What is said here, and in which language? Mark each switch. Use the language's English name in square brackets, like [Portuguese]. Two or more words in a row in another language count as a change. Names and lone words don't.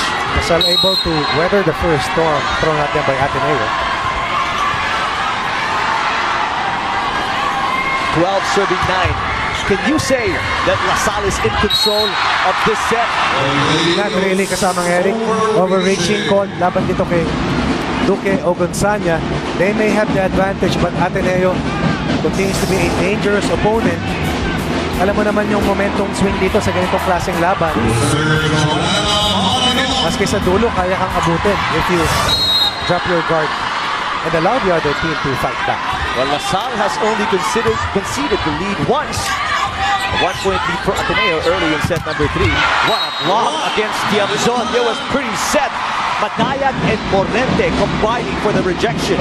[English] LaSalle able to weather the first storm thrown at them by Ateneo. 12 serving 9. Can you say that LaSalle is in control of this set? Not really, kasamang Eric. Overreaching call [Filipino] laban dito kay Duque Ogunsanya. [English] They may have the advantage but Ateneo continues to be a dangerous opponent. [Filipino] Alam mo naman yung momentum swing dito sa ganitong klaseng laban. Maski sa dulo, kaya kang abutin [English] if you drop your guard and allow the other team to fight back. Well, LaSalle has only conceded the lead once. A 1-point lead for Ateneo early in set number 3. What a block against Tiamzon. It was pretty set. Madayag and Morente combining for the rejection.